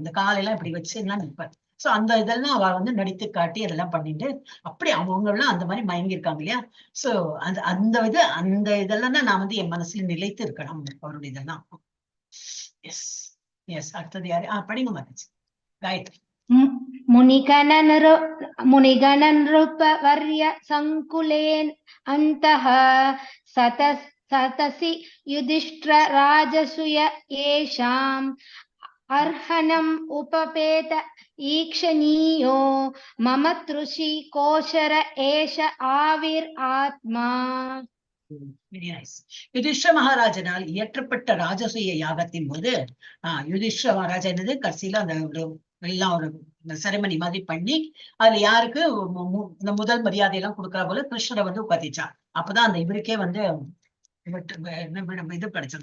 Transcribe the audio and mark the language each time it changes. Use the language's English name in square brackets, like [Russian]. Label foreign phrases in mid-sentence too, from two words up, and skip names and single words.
[Tamil] இந்த காலையெல்லாம் இப்படி வச்சு எல்லாம் நிற்பார். சோ அந்த இதெல்லாம் அவ வந்து நடித்து காட்டி அதெல்லாம் பண்ணிட்டு அப்படி அவங்க எல்லாம் அந்த மாதிரி மயங்கி இருக்காங்க இல்லையா. சோ அந்த இதெல்லாம் தான் நான் வந்து என் மனசுல நிலைத்து இருக்கணும் அவருடைய இதெல்லாம். [English] yes yes. [Tamil] அடுத்தது யாரு? படிங்க மாதாஜி. காயத்ரி. [Sanskrit] मुनिगणनृपवर्य संकुलेन अन्तः सतसि युधिष्ठिर राजसूय येषाम् अर्हणम् उपपेत ईक्षणीयो मम तृषि कोशर एष आविर् आत्मा. [Tamil] யுதிஷ்ட மகாராஜனால் இயற்றப்பட்ட ராஜசூய யாகத்தின் போது யுதிஷ்ட மகாராஜா என்னது கடைசியில அந்த எல்லாம் ஒரு செரமனி மாதிரி பண்ணி அதுல யாருக்கு இந்த முதல் மரியாதையெல்லாம் கொடுக்கற போல கிருஷ்ணரை வந்து உட்காத்திச்சான். அப்பதான் அந்த இவருக்கே வந்து இது கிடைச்சது.